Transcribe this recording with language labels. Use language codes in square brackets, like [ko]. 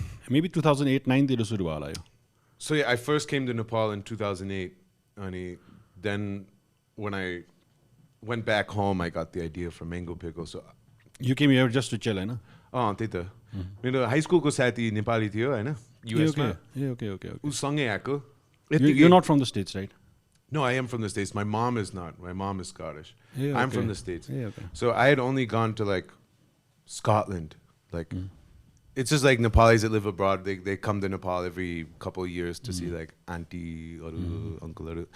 [ne] Maybe 2008-9 तिर सुरु भयो होला यो. [en] So yeah, I first came to Nepal in 2008 and then when I went back home, I got the idea for Mango Pickle. So you came here just to chill, हैन? [ne] त्यही त. मेरो high स्कुलको साथी नेपाली थियो हैन? US मा. [en] Okay. [ne] उसँगै आएको. [en] You're not from the States, right? No, I am from the States. My mom is not. My mom is Scottish. Yeah, I'm from the States. Yeah, okay. So I had only gone to like Scotland. Like it's just like Nepalis that live abroad. They come to Nepal every couple of years to see like auntie or uncle.